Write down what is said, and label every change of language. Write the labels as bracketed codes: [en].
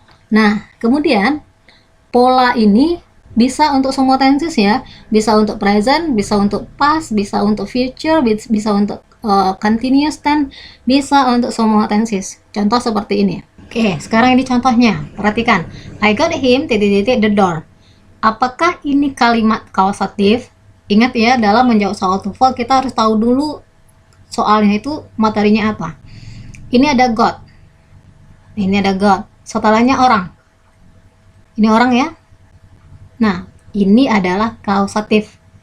[id] Nah, kemudian pola ini bisa untuk semua tenses ya, bisa untuk present, bisa untuk past, bisa untuk future, bisa untuk continuous tense, bisa untuk semua tenses. Contoh seperti ini. Oke, sekarang ini contohnya. Perhatikan. [en] I got him [id] titik-titik [en] the door. [id] Apakah ini kalimat causative? Ingat ya, dalam menjawab soal TOEFL kita harus tahu dulu soalnya itu materinya apa. Ini ada got. Ini ada got. Setelahnya orang. Ini orang ya. Nah, ini adalah causative.